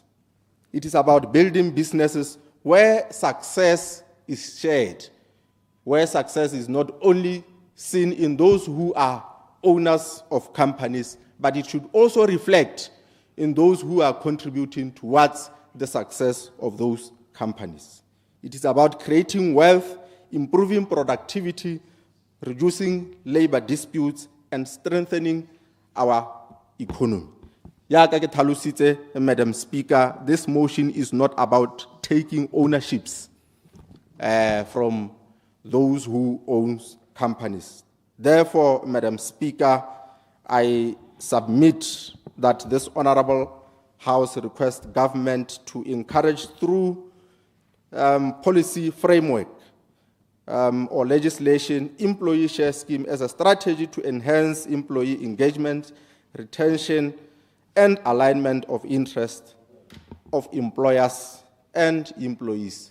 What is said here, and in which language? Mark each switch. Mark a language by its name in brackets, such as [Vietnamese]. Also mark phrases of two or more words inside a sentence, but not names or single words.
[English] It is about building businesses where success is shared, where success is not only seen in those who are owners of companies, but it should also reflect in those who are contributing towards the success of those companies. It is about creating wealth, improving productivity, reducing labor disputes, and strengthening our economy. [Tswana] Yaka ke tlhalositse, [English] Madam Speaker, this motion is not about taking ownerships from those who own companies. Therefore, Madam Speaker, I submit that this Honorable House requests government to encourage through policy framework or legislation employee share scheme as a strategy to enhance employee engagement, retention, and alignment of interest of employers and employees.